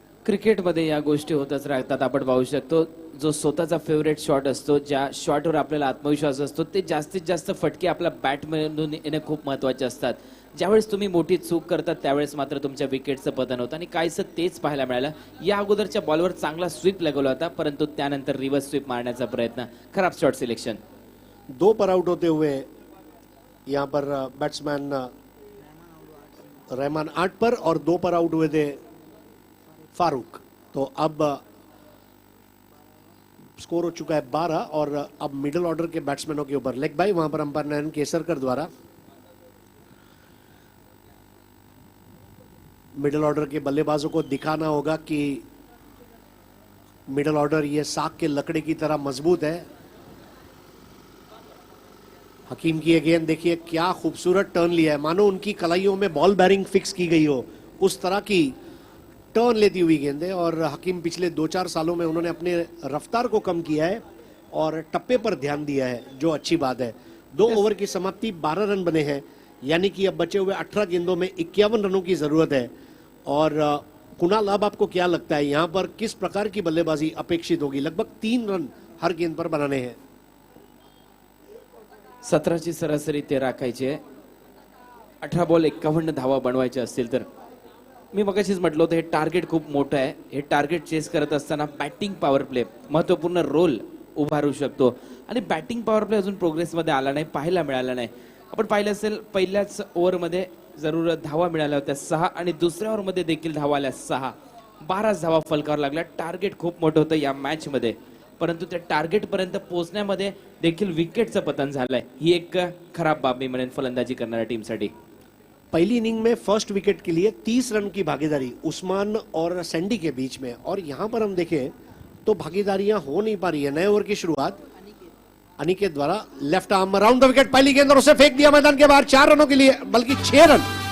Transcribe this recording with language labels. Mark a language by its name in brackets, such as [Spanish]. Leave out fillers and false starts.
[Marathi] क्रिकेटमध्ये या गोष्टी होतच राहतात. आपण पाहू शकतो जो स्वतःचा फेवरेट शॉट असतो, ज्या शॉटवर आपल्याला आत्मविश्वास असतो, ते जास्तीत जास्त फटके आपल्या बॅटमधून येणे खूप महत्त्वाचे असतात. ज्यावेळेस तुम्ही मोठी चूक करतात त्यावेळेस मात्र तुमच्या विकेटचं पतन होतं आणि काहीसं तेच पाहायला मिळालं. या अगोदरच्या बॉलवर चांगला स्वीप लागला होता, परंतु त्यानंतर रिव्हर्स स्वीप मारण्याचा प्रयत्न, खराब शॉट सिलेक्शन. [Hindi] 2 पर आउट होते हुए यहाँ पर बैट्समैन रहमान 8 पर और 2 पर आउट हुए थे फारूक. तो अब स्कोर हो चुका है 12 और अब मिडिल ऑर्डर के बैट्समैनों के ऊपर लेग बाई. वहां पर अंपायर नयन केसरकर द्वारा मिडिल ऑर्डर के बल्लेबाजों को दिखाना होगा कि मिडिल ऑर्डर ये साग के लकड़े की तरह मजबूत है. हकीम की ये गेंद देखिए क्या खूबसूरत टर्न लिया है, मानो उनकी कलाइयों में बॉल बैरिंग फिक्स की गई हो, उस तरह की टर्न लेती हुई गेंद है. और हकीम पिछले 2-4 सालों में उन्होंने अपने रफ्तार को कम किया है और टप्पे पर ध्यान दिया है, जो अच्छी बात है. 2 ओवर की समाप्ति 12 रन बने हैं, यानी कि अब बचे हुए 18 गेंदों में 51 रनों की जरूरत है. और कुणाल, अब आपको क्या लगता है यहां पर किस प्रकार की बल्लेबाजी अपेक्षित होगी? लगभग 3 रन हर गेंद पर बनाने हैं. [Marathi] 17ची सरासरी ते राखायची आहे. 18 बॉल 51 धावा बनवायच्या असतील तर. मी मगाशीच म्हटलं होतं हे टार्गेट खूप मोठं आहे. हे टार्गेट चेस करत असताना बॅटिंग पॉवर प्ले महत्त्वपूर्ण रोल उभारू शकतो आणि बॅटिंग पॉवर प्ले अजून प्रोग्रेसमध्ये आला नाही, पाहायला मिळाला नाही. आपण पाहिलं असेल पहिल्याच ओव्हरमध्ये जरूर धावा मिळाल्या होत्या 6 आणि दुसऱ्या ओव्हरमध्ये देखील धावा आल्या 6. 12 धावा फलकावर लागल्या. टार्गेट खूप मोठं होतं या मॅचमध्ये, परंतु त्या टार्गेट पर्यंत पोहोचण्यामध्ये देखील विकेटचं पतन झालंय. ही एक खराब बाब मी म्हणेन फलंदाजी करणाऱ्या टीमसाठी. [Hindi] पहली इनिंग में फर्स्ट विकेट के लिए 30 रन की भागीदारी उस्मान और सैंडी के बीच में, और यहां पर हम देखें तो भागीदारियां हो नहीं पा रही है. नए ओवर की शुरुआत अनिकेत द्वारा left arm round the wicket, पहली गेंद और उसे फेंक दिया मैदान के बाहर 4 रनों के लिए, बल्कि 6 रन.